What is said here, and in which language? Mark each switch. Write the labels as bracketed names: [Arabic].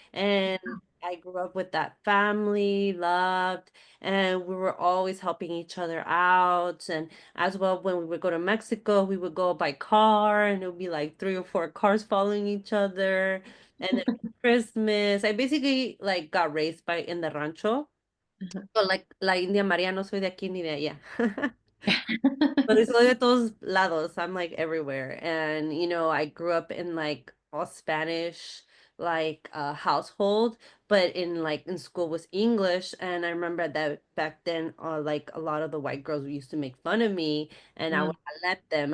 [English] And I grew up with that family, loved, and we were always helping each other out. And as well, when we would go to Mexico, we would go by car, and it would be like three or four cars following each other. And then Christmas. I basically like got raised by in the rancho. So like [Spanish] la India María, no soy de aquí ni de allá. Pero soy de todos lados. [English] I'm like everywhere. And I grew up in like all Spanish household, but in school was English. And I remember that back then like a lot of the white girls used to make fun of me, and I Yeah. would not let them.